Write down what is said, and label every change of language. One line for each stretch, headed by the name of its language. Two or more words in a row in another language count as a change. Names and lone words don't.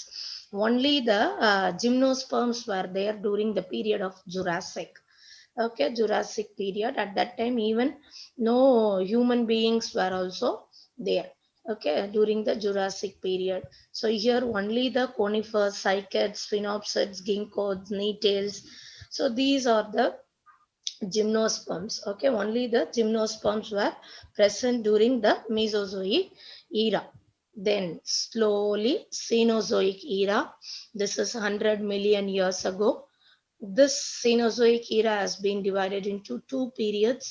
English: Only the gymnosperms were there during the period of Jurassic. Okay, Jurassic period. At that time, even no human beings were also there. Okay, during the Jurassic period. So here only the conifers, cycads, phenopsids, ginkgoes, nettles. So these are the gymnosperms. Okay, only the gymnosperms were present during the Mesozoic era. Then slowly Cenozoic era. This is 100 million years ago. This Cenozoic era has been divided into two periods.